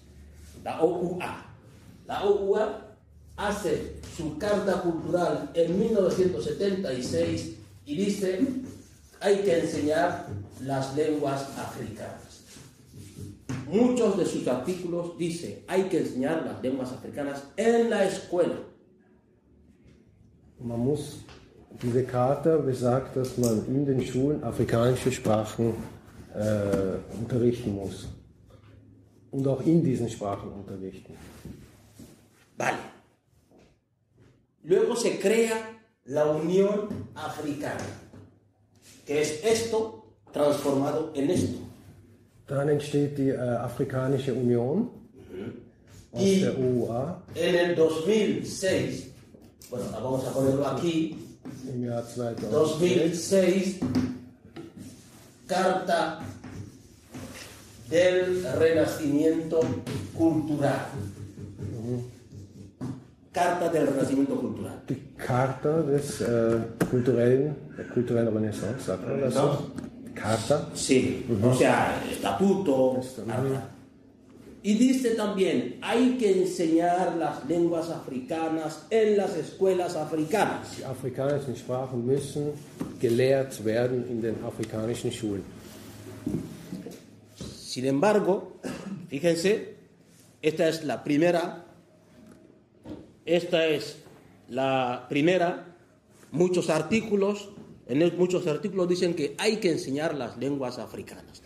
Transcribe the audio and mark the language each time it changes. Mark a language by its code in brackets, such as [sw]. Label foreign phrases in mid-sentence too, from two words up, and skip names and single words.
[es] La OUA hace su carta cultural en 1976 y dice hay que enseñar las lenguas africanas. Muchos de sus artículos dice hay que enseñar las lenguas africanas en la escuela. [de] Man muss, diese Charta besagt, dass man in den Schulen afrikanische Sprachen unterrichten muss. Und auch in diesen Sprachen unterrichten. [es] Vale. Luego se crea la Unión Africana, que es esto transformado en esto. [de] Dann entsteht die Afrikanische Union aus der OUA. [es] En el 2006 bueno, vamos a ponerlo aquí, [de] Im Jahr 2006, 2006, [es] Carta del Renacimiento Cultural. Carta del Renacimiento Cultural. [de] die Charta des der kulturellen Renaissance, sagt man das so? Charta? [es] Sí, o sea, estatuto, carta. Y dice también, hay que enseñar las lenguas africanas en las escuelas africanas. [de] Die afrikanischen Sprachen müssen gelehrt werden in den afrikanischen Schulen. [es] Sin embargo, fíjense, esta es la primera, muchos artículos dicen que hay que enseñar las lenguas africanas.